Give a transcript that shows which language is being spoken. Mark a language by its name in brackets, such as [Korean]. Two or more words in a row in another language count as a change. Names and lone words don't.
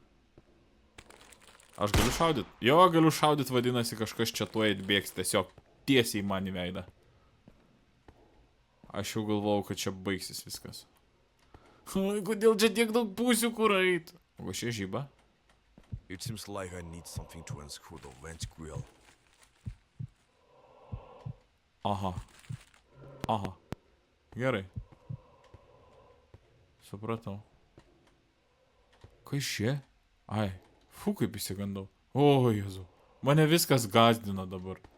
[Lithuanian] Aš galiu šaudyt? Jo, galiu šaudyt, vadinasi, kažkas čia tuoj atbėgs, tiesiog tiesiai man į veidą. Aš jau galvojau, kad čia baigsis viskas. Oi, kodėl čia tiek daug pusių, kur eit? O šia žyba? [English] It seems like I need something to unscrew the vent grill. [Lithuanian] Aha. Gerai. Supratau. Kas čia? Ai. Fū, kaip įsigandau. O, Jezu. Mane viskas gazdina dabar.